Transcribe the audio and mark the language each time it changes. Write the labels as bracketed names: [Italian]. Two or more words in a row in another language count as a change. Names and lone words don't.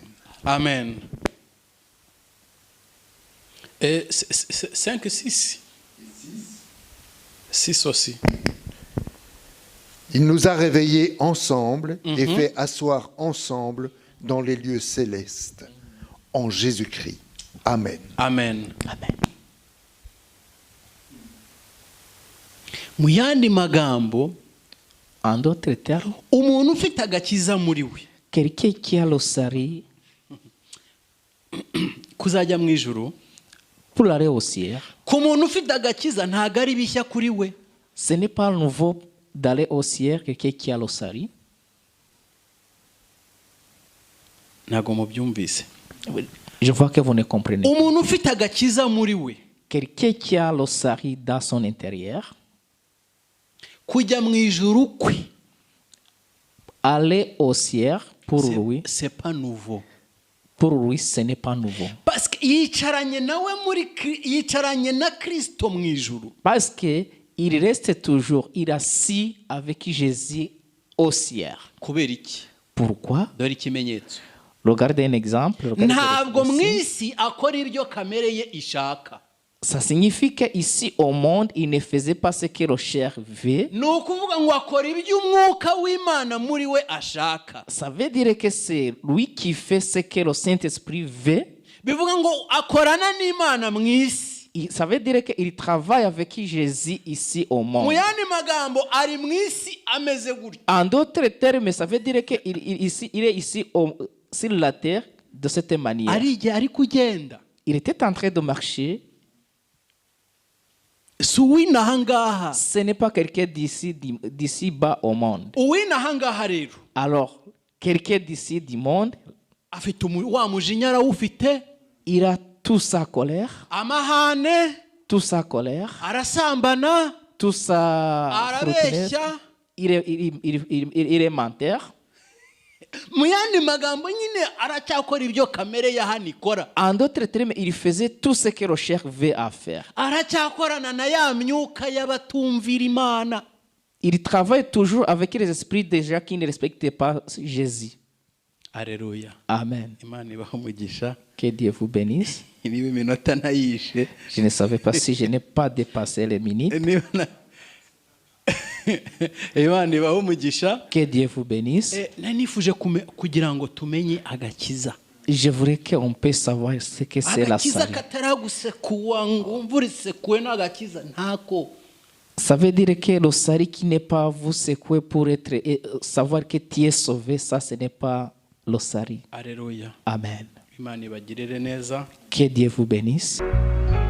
[French] Amen. 5, 6. 6 aussi. Il nous a réveillés ensemble et fait asseoir ensemble dans les lieux célestes, en Jésus-Christ. Amen. [Kinyarwanda] Amen. Amen. Mu yandi magambo, [French] en d'autres termes, [Kinyarwanda] umuntu ufite agakiza muri we, [French] quelqu'un qui a le salut [Kinyarwanda] kuzajya mu ijuru, [French] pour aller au ciel, [Kinyarwanda] ku muntu ufite agakiza ntago ari bishya kuri we. [French] ce n'est pas nouveau d'aller au ciel, quelqu'un qui a le salut. [Kinyarwanda] Ntago mubyumvise. [French] Je vois que vous ne comprenez pas. [Kinyarwanda] Umuntu ufite agakiza muri we, [French] Quelqu'un qui a le salut dans son intérieur, [Kinyarwanda] kujya mu ijuru kwe, [French] aller au ciel, pour lui, c'est pas nouveau. pour lui, ce n'est pas nouveau. Parce que [Kinyarwanda] yicaranye nawe yicaranye na Kristo mu ijuru. [French] Parce qu'il reste toujours, il est assis avec Jésus au ciel. [Kinyarwanda] Kubera iki? [French] Pourquoi? [Kinyarwanda] Dore ikimenyetso. [French] Regardez un exemple. regardez [Kinyarwanda] Ntabwo mu [French] ici. [Kinyarwanda] isi akora iryo kamere ye ishaka. [French] Ça signifie qu'ici au monde, il ne faisait pas ce que le chair veut. [Kinyarwanda] Ni ukuvuga ngo akora iby'umwuka w'Imana muri we ashaka. [French] Ça veut dire que c'est lui qui fait ce que le Saint-Esprit veut. [Kinyarwanda] Bivuga ngo akorana n'Imana mu isi. [French] Ça veut dire qu'il travaille avec Jésus ici au [Kinyarwanda] Mu [French] monde. [Kinyarwanda] yandi magambo ari mu isi ameze gutya. [French] En d'autres termes, ça veut dire qu'il est ici sur la terre de cette manière. [Kinyarwanda] Ari igihe ari kugenda. [French] Il était en train de marcher. [Kinyarwanda] Si uw'inaha ngaha. [French] Ce n'est pas quelqu'un d'ici bas au monde. [Kinyarwanda] Uw'inaha ngaha rero. [French] Alors, quelqu'un d'ici du monde, [Kinyarwanda] Afite wa mujinya arawufite. [French] il a toute sa colère, [Kinyarwanda] Amahane. [French] toute sa colère, [Kinyarwanda] Arasambana. [French] toute sa fruitness. [Kinyarwanda] Arabeshya. [French] Il est menteur. [Kinyarwanda] Mu yandi magambo nyine aracyakora ibyo kamere ya hano ikora. [French] En d'autres termes, il faisait tout ce que le chair veut à faire. [Kinyarwanda] Aracyakorana na ya myuka y'abatumvira Imana. [French] Il travaille toujours avec les esprits des gens qui ne respectent pas Jésus. Alléluia. Amen. [Kinyarwanda] Imana ibahe umugisha. [French] Que Dieu vous bénisse. [Kinyarwanda] Niba iminota ntayishe. [French] Je ne savais pas si je n'ai pas dépassé les minutes. [Kinyarwanda] Imana ibahe umugisha. [French] Que Dieu vous bénisse. [Kinyarwanda] Nanifuje kugira ngo tumenye agakiza. [French] Je voudrais qu'on puisse savoir ce que c'est la [Kinyarwanda] Agakiza [French] salut. [Kinyarwanda] kataragusekuwa ngo umvura isekuwe n'agakiza ntako. [French] Ça veut dire que le salut qui n'est pas vous secouer pour être savoir que tu es sauvé, ça ce n'est pas le salut. Alléluia. Amen. [Kinyarwanda] Imana ibagirire neza. [French] Que Dieu vous bénisse.